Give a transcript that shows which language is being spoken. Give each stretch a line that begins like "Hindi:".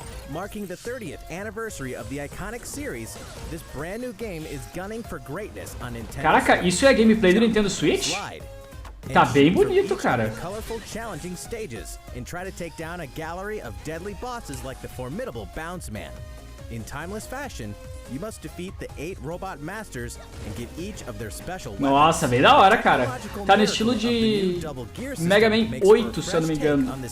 English: Marking the 30th anniversary of the iconic series, this brand new game is gunning for greatness on Nintendo.
Portuguese: Caraca, isso é gameplay do Nintendo Switch? Tá bem bonito, cara.
English: Colorful, challenging stages and try to take down a gallery of deadly bosses like the formidable Bounce Man. In timeless fashion, you must defeat the 8 robot masters and get each of their special weapons.
Portuguese: Nossa, bem da hora, cara. Tá no estilo de Mega Man 8, se eu não me engano.